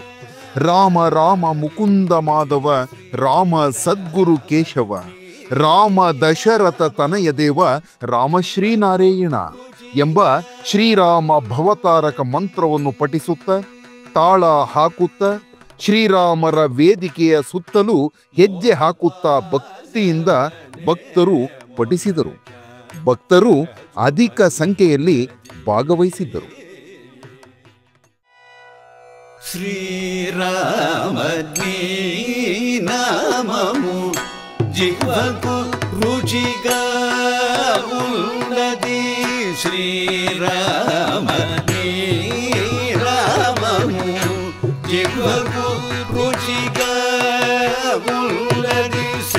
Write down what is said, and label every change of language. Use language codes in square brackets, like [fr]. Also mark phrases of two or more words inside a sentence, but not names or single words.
[sa] ರಾಮ ರಾಮ ಮುಕುಂದ ಮಾಧವ, ರಾಮ ಸದ್ಗುರು ಕೇಶವ, ರಾಮ ದಶರಥ ತನಯ ದೇವ, ರಾಮಶ್ರೀನಾರಾಯಣ [kn] ಎಂಬ ಶ್ರೀರಾಮ ಭವತಾರಕ ಮಂತ್ರವನ್ನು ಪಠಿಸುತ್ತಾ ತಾಳ ಹಾಕುತ್ತಾ ಶ್ರೀರಾಮರ ವೇದಿಕೆಯ ಸುತ್ತಲೂ ಹೆಜ್ಜೆ ಹಾಕುತ್ತಾ ಭಕ್ತಿಯಿಂದ ಭಕ್ತರು ಪಠಿಸಿದರು. ಭಕ್ತರು ಅಧಿಕ ಸಂಖ್ಯೆಯಲ್ಲಿ ಭಾಗವಹಿಸಿದ್ದರು. [te] శ్రీరామని నామము జిహ్వకు రుచిగా ఉన్నది. శ్రీరామని నామము జిహ్వకు రుచిగా ఉన్నది.